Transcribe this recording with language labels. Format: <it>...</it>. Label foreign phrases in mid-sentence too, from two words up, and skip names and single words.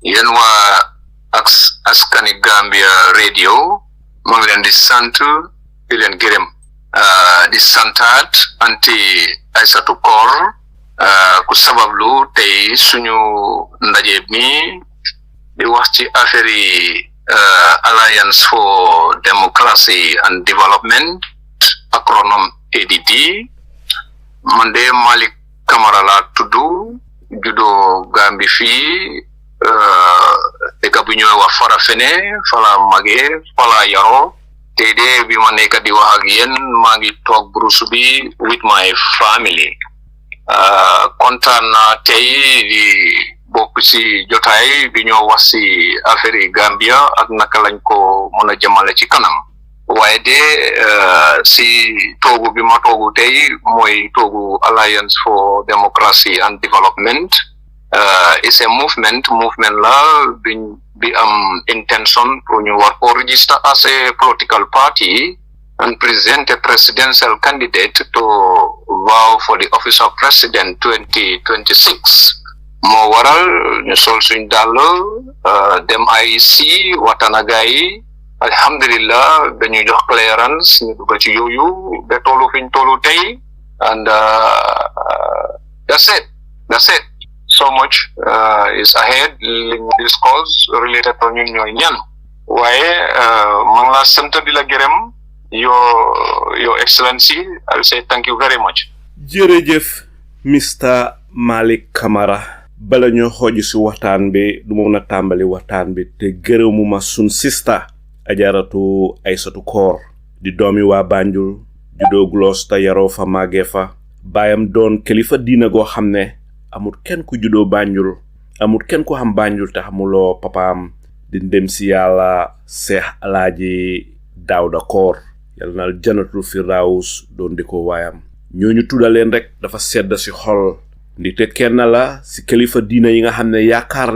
<wo>yéen waa askan gani Gambia radio mo ngi leen di sant di leen gërëm di santaat anti Aïssatou Kor ku sabablu tey suñu ndaje mi di wax ci affaire yi Alliance for Democracy and Development acronym ADD man de Malik Camara la tuddu judo Gambie fii dëkk bu ñuy wax Farafene fala mage fala yaro te de bi ma nekk di wax ak yéen maa ngi toog Bruce bi</wo> <en>with my family</en> <wo>kontaan naa tey di bokk ci jotaay bi ñoo wax ci affaire yi Gambia ak naka lañ ko mën a jëmale ci kanam waaye de ci toogu bi ma toogu tey mooy toogu Alliance for Democracy and Development</wo> <en>is a movement</en> <wo>la bi am intention pour ñu war ko</wo> <en>register as a political party and present a presidential candidate to vow for the office of president</en> <wo>2026 moo waral ñu sol suñ dàll dem IEC waxtaan ak gaay alhamdulillah dañu jox clearance ñu dugg ci yooyu ba tollu fiñ tollu tey and</wo> <en>that's it so much is ahead</en> <wo>li ñu</wo> <en>discuss related to</en> <wo>ñun ñooy ñan waaye man la sant di la gërëm</wo> <en>your excellency I will say thank you very much.</en> <wo>jërëjëf Mr. Malik Camara bala ñoo xooj ci waxtaan bi du mën a tàmbali waxtaan bi te gërëmuma sun sista Ajaratu Aïssatou Kor di doomi waa Banjul juddoo Gloucester yaroo fa màggee fa baayam doon kilifa diina goo xam ne amul kenn ku juddoo Banjul amul kenn ku xam Banjul te xamuloo papaam di ndem si yàlla Seex Alaaji Daawda Kor yàlla na</wo> <ar>janatul firdaws</ar> <wo>doon di ko waayam ñooñu tuddaleen rek dafa sedd ci xol ndite kenn la ci kilifa diina yi nga xam ne yaakaar</wo>